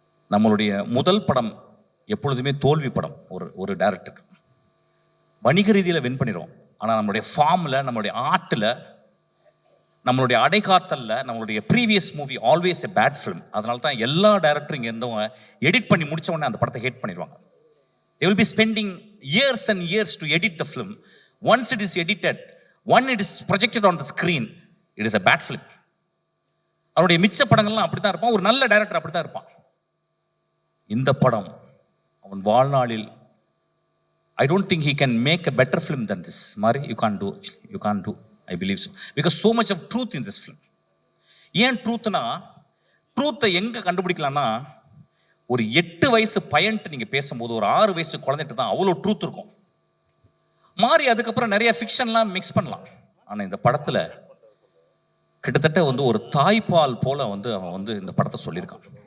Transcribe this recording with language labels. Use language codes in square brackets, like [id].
[ta] நம்மளுடைய முதல் படம் எப்பொழுதுமே தோல்வி படம். ஒரு டைரக்டருக்கு வணிக ரீதியில் வின் பண்ணிடுவோம், ஆனால் நம்மளுடைய ஃபார்மில், நம்மளுடைய ஆர்ட்டில், நம்மளுடைய அடைகாத்தல்ல நம்மளுடைய [en] Previous movie always a bad film. [ta] அதனால தான் எல்லா டைரக்டரும் இங்கே இருந்தவங்க எடிட் பண்ணி முடிச்ச உடனே அந்த படத்தை ஹேட் பண்ணிடுவாங்க. [en] they will be spending years and years to edit the film. Once it is edited, when it is projected on the screen, it is a bad film. [ta] அவருடைய மிச்ச படங்கள்லாம் அப்படி தான் இருப்பான். ஒரு நல்ல டைரக்டர் அப்படி தான் இருப்பான். இந்த படம் அவன் வாழ்நாளில் [en] I don't think he can make a better film than this. Mari, you can't do, I believe so, because so much of truth in this film. [ta] ஏன் ட்ரூத்னா, ட்ரூத்தை எங்க கண்டுபிடிக்கலாம்னா, ஒரு 8 வயசு பையன்ட்டு நீங்க பேசும்போது ஒரு 6 வயசு குழந்தைட்டு தான் அவ்வளோ ட்ரூத் இருக்கும். மாறி அதுக்கப்புறம் நிறைய ஃபிக்ஷன்லாம் மிக்ஸ் பண்ணலாம். ஆனா இந்த படத்துல கிட்டத்தட்ட வந்து ஒரு தாய்ப்பால் போல வந்து அவன் வந்து இந்த படத்தை சொல்லியிருக்கான்.